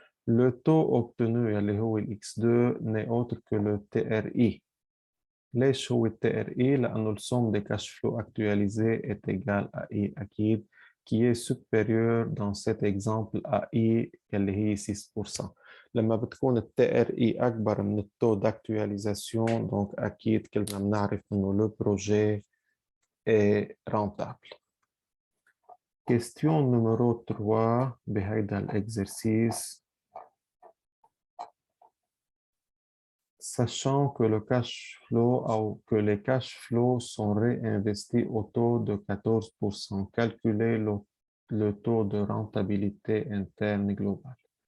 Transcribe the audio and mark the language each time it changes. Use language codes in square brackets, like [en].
[fr] Le taux obtenu, اللي هو x2, n'est autre que le TRI. ليش هو TRI؟ لأنه le somme des cash flows actualisés est égal à I أكيد, qui est supérieur dans cet exemple à I اللي هي 6%. [ar] لما بتكون ال TRI أكبر من التaux d'actualisation, donc أكيد كلنا بنعرف إنه le projet est rentable. [fr] Question numéro 3 بهيدا l'exercice. Sachant que le cash flow ou que les cash flows sont réinvestis au taux de 14%, calculez le taux de rentabilité interne globale.